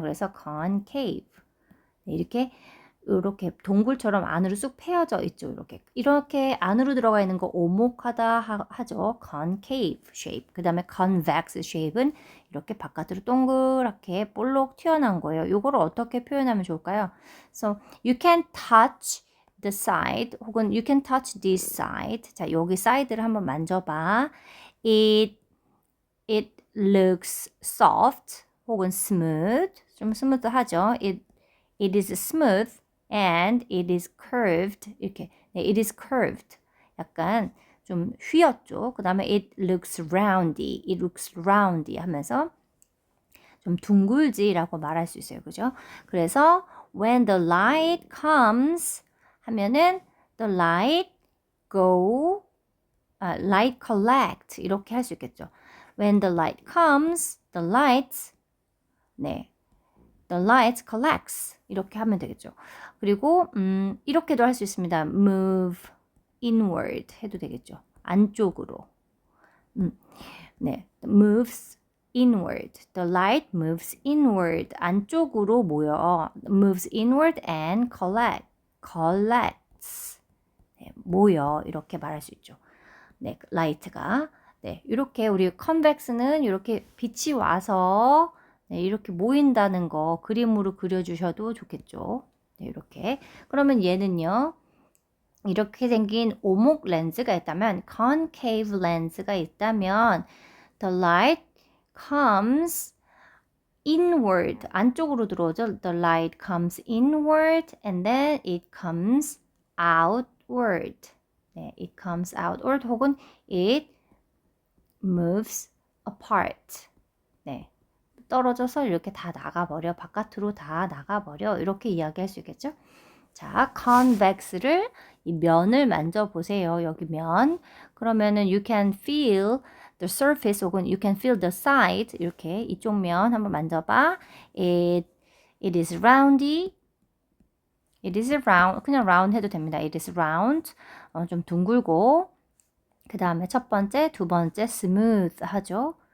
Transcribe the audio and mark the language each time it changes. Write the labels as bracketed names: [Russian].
[Korean] 그래서 concave. 네, 이렇게 동굴처럼 안으로 쑥 패여져 있죠. 이렇게 안으로 들어가 있는 거 오목하다 하죠. [English] concave shape. [Korean] 그 다음에 convex shape은 이렇게 바깥으로 동그랗게 볼록 튀어나온 거예요. 이거를 어떻게 표현하면 좋을까요? [English] So you can touch the side 혹은 you can touch this side. [Korean] 자, 여기 사이드를 한번 만져봐. [English] It looks soft 혹은 smooth. [Korean] 좀 스무드하죠. [English] It is smooth and it is curved. 이렇게 네, it is curved. [Korean] 약간 좀 휘었죠. 그 다음에 [English] it looks roundy [Korean] 하면서 좀 둥글지라고 말할 수 있어요. 그죠? [English] 그래서 when the light comes [Korean] 하면은 [English] the light light collect [Korean] 이렇게 할 수 있겠죠. [English] When the light comes, the lights, 네, the lights collects [Korean] 이렇게 하면 되겠죠. 그리고 이렇게도 할 수 있습니다. [English] move inward [Korean] 해도 되겠죠. 안쪽으로. 네, [English] moves inward. The light moves inward. [Korean] 안쪽으로 모여. [English] moves inward and collects. [Korean] 네, 모여 이렇게 말할 수 있죠. 네, 라이트가 네, 이렇게 우리 convex는 이렇게 빛이 와서 네, 이렇게 모인다는 거 그림으로 그려주셔도 좋겠죠. 네, 이렇게. 그러면 얘는요. 이렇게 생긴 오목 렌즈가 있다면 concave 렌즈가 있다면 [English] the light comes inward [Korean] 안쪽으로 들어오죠. [English] The light comes inward and then it comes outward. 네, it comes outward 혹은 it moves apart. [Korean] 네, 떨어져서 이렇게 다 나가버려. 바깥으로 다 나가버려. 이렇게 이야기할 수 있겠죠. 자, convex를 이 면을 만져보세요. 여기 면. 그러면은 [English] you can feel the surface [Korean] 혹은 [English] you can feel the side [Korean] 이렇게 이쪽 면 한번 만져봐. [English] It is roundy. It is round. [Korean] 그냥 round 해도 됩니다. [English] It is round. [Korean] 좀 둥글고 그 다음에 첫 번째, 두 번째 smooth 하죠.